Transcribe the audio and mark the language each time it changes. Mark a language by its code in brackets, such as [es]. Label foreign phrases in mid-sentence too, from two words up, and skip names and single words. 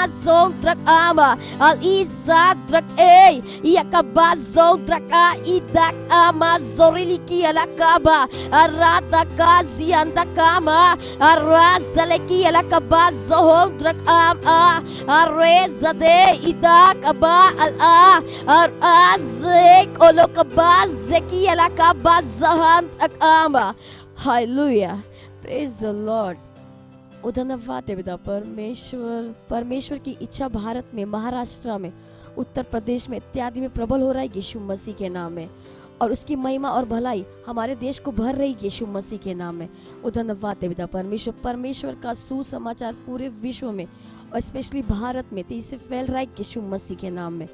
[hi] ज़ों द्रक आमा अल इज़ाद द्रक ए यकबा ज़ों द्रका इदक आमा ज़ोरिली की अलका बा अरादा का ज़ियांदा कामा अराज़लकी अलका बा ज़ों द्रक आम आ अरेज़दे इदक अबा अल आ और आज़ेक ओलोक बा ज़की अलका बा ज़हान द्रक आमा। हालेलुया, [en] Praise the Lord. [hi] ओ धन्यवाद है पिता परमेश्वर। परमेश्वर की इच्छा भारत में, महाराष्ट्र में, उत्तर प्रदेश में इत्यादि में प्रबल हो रहा है यीशु मसीह के नाम में, और उसकी महिमा और भलाई हमारे देश को भर रही यीशु मसीह के नाम में। ओ धन्यवाद है पिता परमेश्वर। परमेश्वर का सुसमाचार पूरे विश्व में और स्पेशली भारत में तेजी से फैल रहा है यीशु मसीह के नाम में।